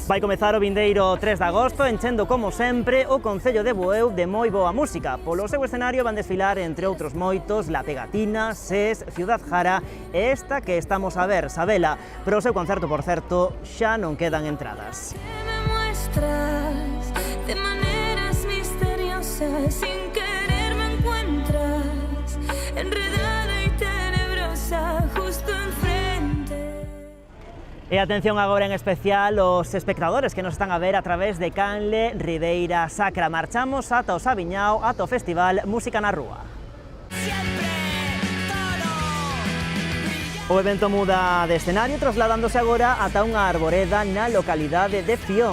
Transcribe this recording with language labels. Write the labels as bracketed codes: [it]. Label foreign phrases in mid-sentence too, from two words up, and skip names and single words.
[gl] Vai comezar o vindeiro 3 de agosto, enchendo, como sempre, o Concello de Bueu de moi boa música. Polo seu escenario van desfilar, entre outros moitos, La Pegatina, SES, Ciudad Jara e esta que estamos a ver, Sabela. Pero o seu concerto, por certo, xa non quedan entradas. [es] Me muestras de maneras misteriosas, sin querer me encuentras, enredada y tenebrosa, justo enfrente. [gl] E atención agora en especial aos espectadores que nos están a ver a través de Canle Ribeira Sacra. Marchamos ata o Sabiñao, ata o Festival Música na Rúa. O evento muda de escenario, trasladándose agora ata unha arboreda na localidade de Fión.